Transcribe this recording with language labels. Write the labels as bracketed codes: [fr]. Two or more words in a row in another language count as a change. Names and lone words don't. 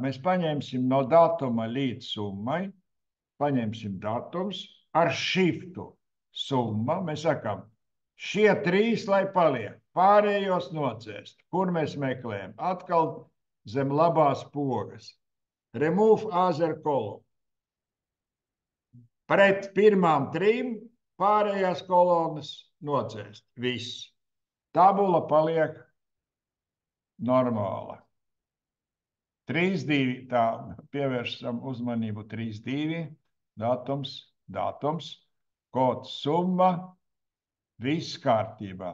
[lv] Mēs paņemsim no datuma līdz summai, paņemsim datums ar shiftu summa. Mēs sakām, šie 3, lai paliek, pārējos nocēst. Kur mēs meklējam? Atkal zem labās pogas. [en] Remove other column. [lv] Pret pirmām 3 pārējās kolonas nocēst. Viss. Tabula paliek normāla. 3, 2, tā pievēršam uzmanību 3, 2, datums, kods, summa, viss kārtībā.